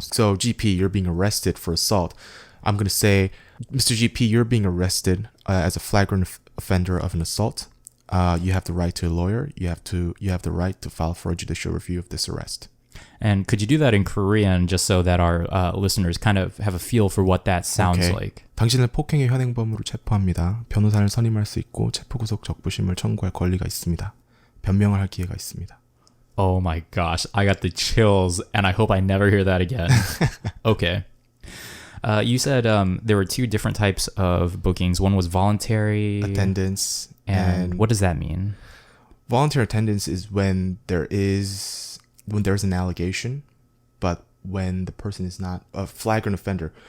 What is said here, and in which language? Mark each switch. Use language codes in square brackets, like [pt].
[en] So GP, you're being arrested for assault. I'm gonna say, Mr. GP, you're being arrested as a flagrant offender of an assault. You have the right to a lawyer. You have the right to file for a judicial review of this arrest. And could you do that in Korean just so that our listeners kind of have a feel for what that sounds like? [ko] 당신을 폭행의 현행범으로 체포합니다. 변호사를 선임할 수 있고 체포구속 적부심을 청구할 권리가 있습니다. 변명을 할 기회가 있습니다. [en] Oh my gosh, I got the chills and I hope I never hear that again. Okay. You said there were two different types of bookings. One was voluntary attendance. And what does that mean? Voluntary attendance is when there's an allegation, but when the person is not a flagrant offender.